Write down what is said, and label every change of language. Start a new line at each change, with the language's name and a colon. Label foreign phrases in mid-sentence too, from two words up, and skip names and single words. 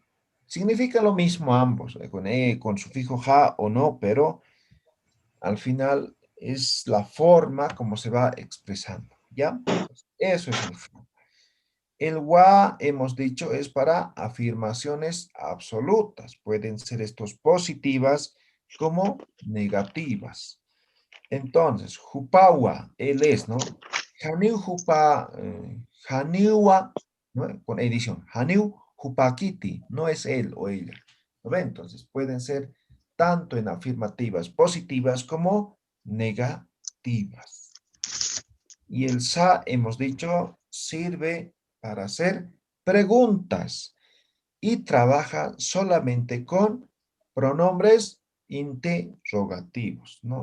Spanish: Significa lo mismo ambos, con sufijo ja o no, pero al final es la forma como se va expresando, ¿ya? Eso es el ja. El wa, hemos dicho, es para afirmaciones absolutas. Pueden ser estos positivas como negativas. Entonces, jupawa, él es, ¿no?
Aymara: Haniu jupa, haniwa,
Spanish: ¿no? Con edición.
Aymara: Haniu jupakiti,
Spanish: no es él o ella. ¿No ve? Entonces, pueden ser tanto en afirmativas positivas como negativas. Y el sa, hemos dicho, sirve para hacer preguntas y trabaja solamente con pronombres interrogativos, ¿no?